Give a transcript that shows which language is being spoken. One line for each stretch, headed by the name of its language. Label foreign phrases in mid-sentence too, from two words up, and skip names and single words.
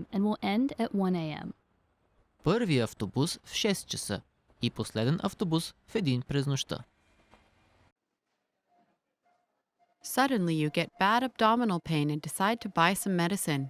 English: and will end at 1 a.m.
Bulgarian: Първи автобус в 6 часа и последен автобус в 1 през нощта.
English: Suddenly you get bad abdominal pain and decide to buy some medicine.